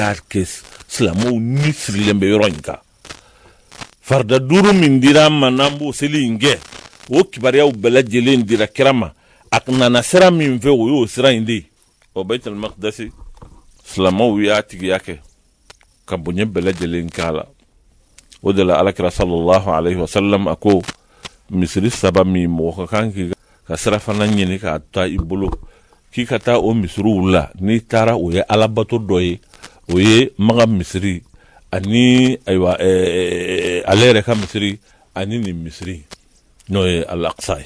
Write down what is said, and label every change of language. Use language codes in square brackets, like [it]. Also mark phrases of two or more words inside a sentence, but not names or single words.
[bm] y'a kɛ silamɛw ni sirilen bɛ yɔrɔ in kan farida duuru min dira ma n'an b'o seli in kɛ o kibaruyaw bɛɛ lajɛlen dira kira ma a nana sira min fɛ o y'o sira in de ye o Baitul Maqdas silamɛw y'a tigiya kɛ ka bonya bɛɛ lajɛlen k'a la o de la alakira [ar] صلى الله عليه وسلم [bm] a ko misiri saba min mɔgɔ ka kan k'i ka sira fana ɲini k'a ta i bolo k'i ka taa o misiriw la n'i taara o ye alabato dɔ ye o ye maga misiri ani ayiwa ale yɛrɛ ka misiri ani nin misiri n'o ye al-Aqsa ye